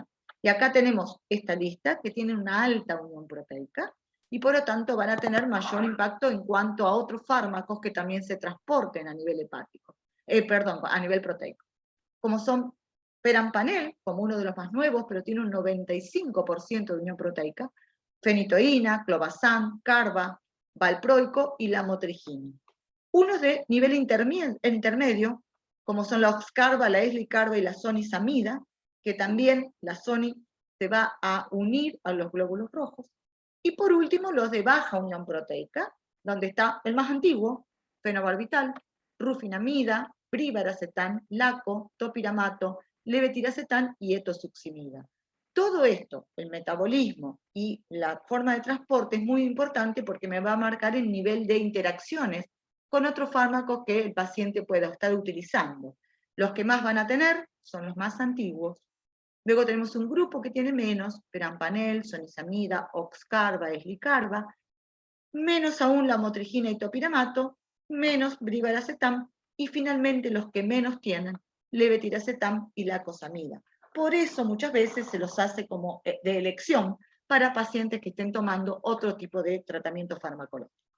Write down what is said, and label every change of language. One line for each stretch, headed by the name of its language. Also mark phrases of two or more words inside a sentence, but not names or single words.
Spanish: Y acá tenemos esta lista que tiene una alta unión proteica, y por lo tanto van a tener mayor impacto en cuanto a otros fármacos que también se transporten a nivel hepático, a nivel proteico, como son perampanel, como uno de los más nuevos, pero tiene un 95% de unión proteica, fenitoína, clobazam, carba, valproico y lamotrigina. Unos de nivel intermedio, como son la OX-CARBA, la eslicarbazepina y la sonisamida, que también la soni se va a unir a los glóbulos rojos. Y por último, los de baja unión proteica, donde está el más antiguo, fenobarbital, rufinamida, brivaracetam, laco, topiramato, levetiracetam y etosuximida. Todo esto, el metabolismo y la forma de transporte es muy importante porque me va a marcar el nivel de interacciones con otros fármacos que el paciente pueda estar utilizando. Los que más van a tener son los más antiguos. Luego tenemos un grupo que tiene menos, perampanel, sonisamida, OX-CARBA, eslicarbazepina, menos aún la motrigina y topiramato, menos brivaracetam, y finalmente los que menos tienen, levetiracetam y lacosamida. Por eso muchas veces se los hace como de elección para pacientes que estén tomando otro tipo de tratamiento farmacológico.